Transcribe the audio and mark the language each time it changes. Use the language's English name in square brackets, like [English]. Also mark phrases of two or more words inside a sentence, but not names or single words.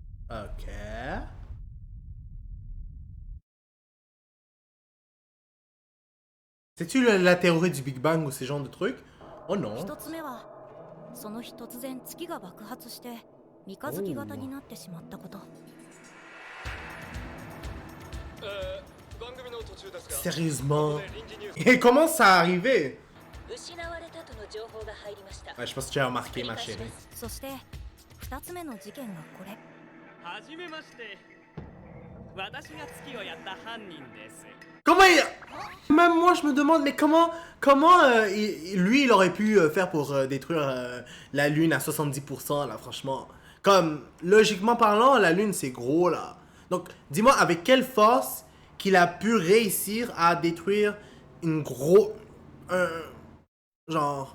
[French] Ok. C'est-tu la théorie du Big Bang ou ces genres de trucs? Oh non. [Japanese] 一つ目はその日突然月が爆発して三日月型になってしまったこと。番組の途中ですが [French] Sérieusement. [Japanese] ここで臨時ニュース [French] Et comment ça a arrivé? [Japanese] 失われたとの情報が入りました。 [French] Ouais, je pense que tu as remarqué, ma chérie. [Japanese] そして二つ目の事件がこれ。はじめまして。私が月をやった犯人です。 [French] Comment il... Même moi, je me demande, mais comment lui, il aurait pu faire pour détruire la Lune à 70%, là, franchement. Comme, logiquement parlant, la Lune, c'est gros, là. Donc, dis-moi, avec quelle force qu'il a pu réussir à détruire une genre...